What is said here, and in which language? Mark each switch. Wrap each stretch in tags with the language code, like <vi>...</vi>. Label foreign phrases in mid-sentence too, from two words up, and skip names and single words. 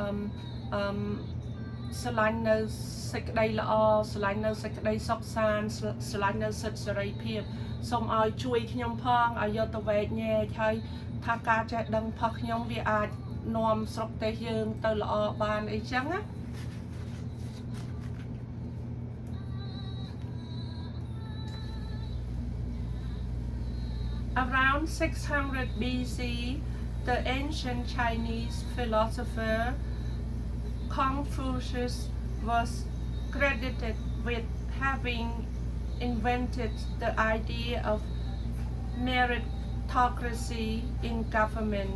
<km>សេចក្តីល្អស្រឡាញ់នៅសេចក្តីសុខសាន្តស្រឡាញ់នៅសិទ្ធិសេរីភាពសូមឲ្យជួយខ្ញុំផងឲ្យយកទៅវែកញែកហើយថាការចេះដឹងផុសខ្ញុំវាអាចនាំស្រុកទេសយើងទៅល្អបានអីចឹងណា</km> <en>Around 600 BC, the ancient Chinese philosopher Confucius was credited with having invented the idea of meritocracy in government.</en>